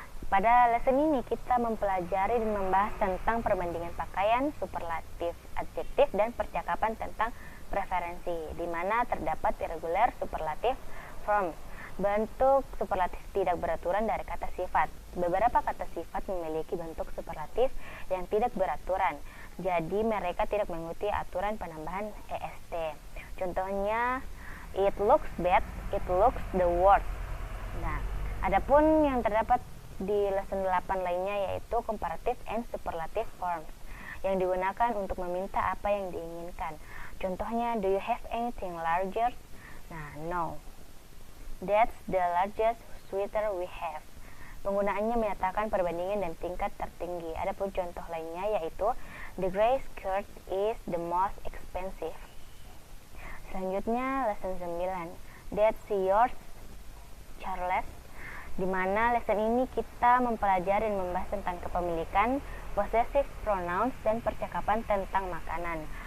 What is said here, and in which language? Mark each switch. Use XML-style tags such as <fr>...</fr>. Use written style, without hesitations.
<id>Pada lesson ini kita mempelajari dan membahas tentang perbandingan pakaian, superlatif, adjektif, dan percakapan tentang preferensi, di mana terdapat irregular superlative forms, bentuk superlatif tidak beraturan dari kata sifat. Beberapa kata sifat memiliki bentuk superlatif yang tidak beraturan, jadi mereka tidak mengikuti aturan penambahan est. Contohnya,</id> <en>it looks bad, it looks the worst.</en> <id>Nah, adapun yang terdapat di lesson 8 lainnya yaitu comparative and superlative forms yang digunakan untuk meminta apa yang diinginkan. Contohnya,</id> <en>do you have anything larger? Nah, no. That's the largest sweater we have.</en> <id>Penggunaannya menyatakan perbandingan dan tingkat tertinggi. Adapun contoh lainnya yaitu</id> <en>the gray skirt is the most expensive.</en> <id>Selanjutnya</id> <en>lesson 9. That's yours, Charles.</en> <id>Di mana lesson ini kita mempelajari dan membahas tentang kepemilikan, possessive pronouns, dan percakapan tentang makanan.</id>